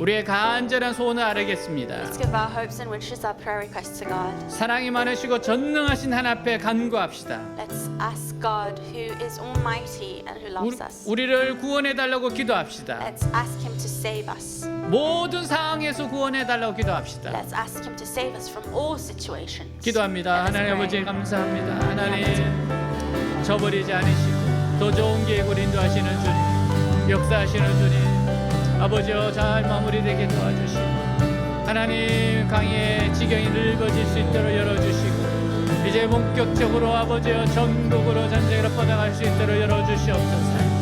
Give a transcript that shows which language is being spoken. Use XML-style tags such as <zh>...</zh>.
<ko>우리의 간절한 소원을 아뢰겠습니다.</ko> <en>Let's give our hopes and wishes, our prayer requests to God.</en> <ko>사랑이 많으시고 전능하신 하나님 앞에 간구합시다.</ko> <en>Let's ask God, who is almighty and who loves us.</en> <ko>우리를 구원해 달라고 기도합시다.</ko> <en>Let's ask Him to save us.</en> <ko>모든 상황에서 구원해 달라고 기도합시다.</ko> <en>Let's ask Him to save us from all situations.</en> <ko>기도합니다.</ko> <en>Let us</en> <ko>하나님 아버지 감사합니다. 하나님 저버리지 않으시고 더 좋은 계획을 인도하시는 주님, 역사하시는 주님, 아버지여 잘 마무리되게 도와주시고 하나님 강의 지경이 넓어질 수 있도록 열어주시고 이제 본격적으로 아버지여 전국으로 전쟁으로 뻗어갈 수 있도록 열어주시옵소서.</ko>